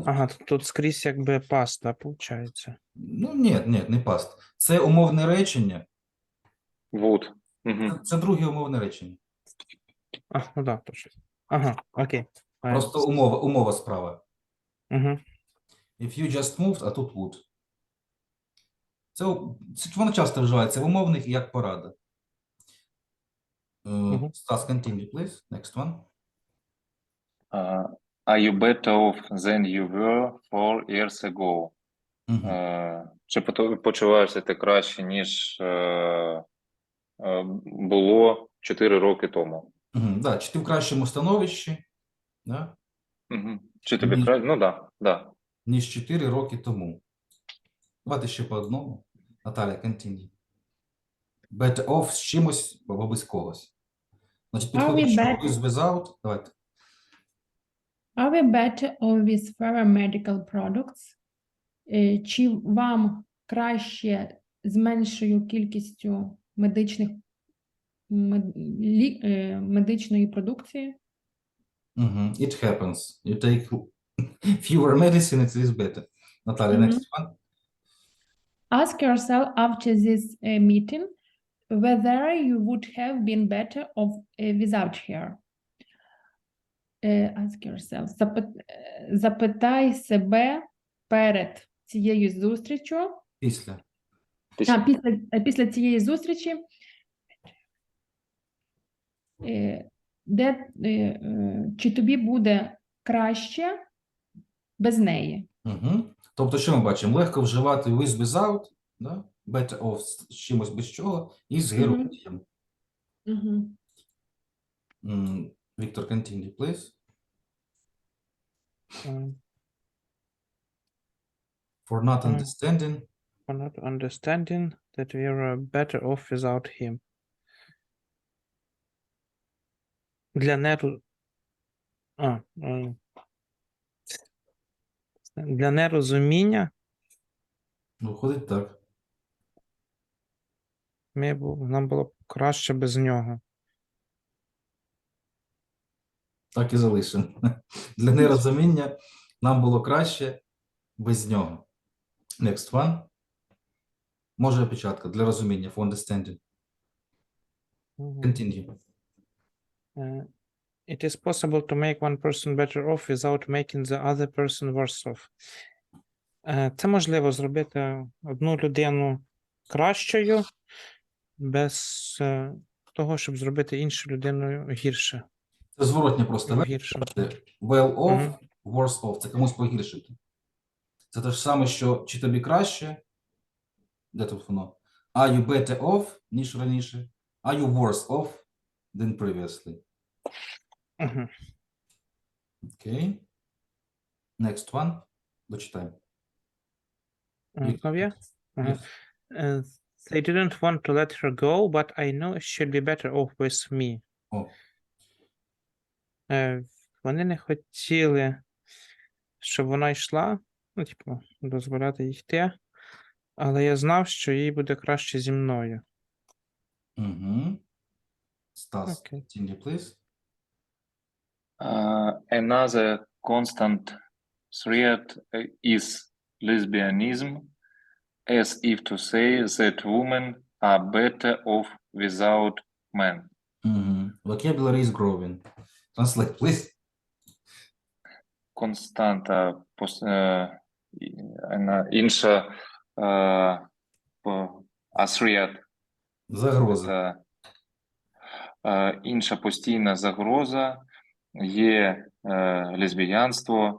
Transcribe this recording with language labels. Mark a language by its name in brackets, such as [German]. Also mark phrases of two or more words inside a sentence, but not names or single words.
[Ukrainian] Ага, тут скрізь якби past, да, виходить. Ну, ні, не past. Це умовне речення. [English] Would. Угу. [Ukrainian] Це друге умовне речення. Ну да, точно. Ага, окей. Просто умова справа. Угу. [English] If you just moved, [Ukrainian] а тут would. Це воно часто вживається в умовних і як порада. [English] Stas, continue, please. Next one. Are you better off than you were 4 years ago? [Ukrainian] Чи почуваєшся ти краще, ніж було 4 роки тому? Да, чи ти в кращому становищі, да? Чи тобі краще? Ну, да. Ніж 4 роки тому. Давайте ще по одному. Наталя, [English] continue. Better off [Ukrainian] з чимось або без когось. Значить, підходить що [English] with without. [Ukrainian] Давайте. [English] Are we better off with fewer medical products? [Ukrainian] Чи вам краще з меншою кількістю медичної продукції? [English] It happens. You take fewer medicine, it is better. [Ukrainian] Наталя, Мгм. [English] next one. Ask yourself after this meeting whether you would have been better off without her. Ask yourself. [Ukrainian] Запитай себе перед цією зустрічю. Після. Після цієї зустрічі, чи тобі буде краще без неї? Угу. Тобто, що ми бачимо? Легко вживати [English] with without, [Ukrainian] да? [English] Better off [Ukrainian] з чимось без чого, і з героєм. Угу. Віктор, [English] continue, please. For not understanding. For not understanding that we are better off without him. [Ukrainian] Для нерозуміння Виходить так. нам було б краще без нього. Так і залишимо. Для нерозуміння нам було краще без нього. [English] Next one. [Ukrainian] Може опечатка для розуміння, [English] for understanding. Continue. It is possible to make one person better off without making the other person worse off. [Ukrainian] Це можливо зробити одну людину кращою без того, щоб зробити іншу людину гірше. Це зворотня просто. Гіршим. [English] Well off, worse off. [Ukrainian] Це комусь погіршити. Це те ж саме, що чи тобі краще, де тут воно? [English] Are you better off, [Ukrainian] ніж раніше? [English] Are you worse off than previously? [Ukrainian] Окей. [English] Next one. [Ukrainian] Дочитаємо. [English] Yeah. Yes. They didn't want to let her go, but I know she'd be better off with me. [Ukrainian] О, Вони не хотіли, щоб вона йшла, ну, типу, дозволяти їй йти, але я знав, що їй буде краще зі мною. угу. Стас, Окей. [English] continue, please. Another constant threat is lesbianism, as if to say that women are better off without men. Угу. Vocabulary is growing. Translate, please. [Ukrainian] Константа, інша threat. Загроза. Інша постійна загроза є лесбіянство,